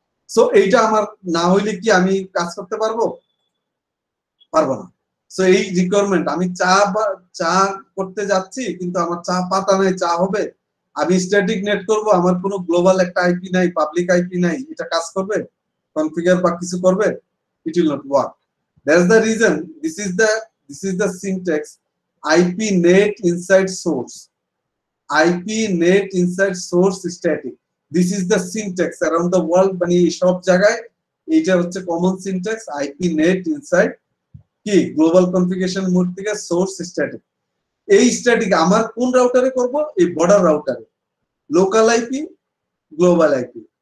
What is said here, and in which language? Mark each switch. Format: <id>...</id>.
<bn>So এইটা আমার না হইলে কি আমি কাজ করতে পারবো? পারবো না। সো এই রিকোয়ারমেন্ট, আমি চা করতে যাচ্ছি কিন্তু আমার চা পাতা নাই, চা হবে? আমি স্ট্যাটিক নেট করব, আমার কোনো গ্লোবাল একটা আইপি নাই, পাবলিক আইপি নাই, এটা কাজ করবে? কনফিগার বা কিছু করবে?</bn> <en>it will not work. That's the reason this is the syntax IP net inside source. IP net inside source static. This is the syntax around the world,</en> <bn>মানে সব জায়গায় এটা হচ্ছে common syntax IP net inside কি global configuration mode থেকে source static. এই static আমার কোন রাউটারে করব? এই border রাউটারে, local IP global IP.</bn>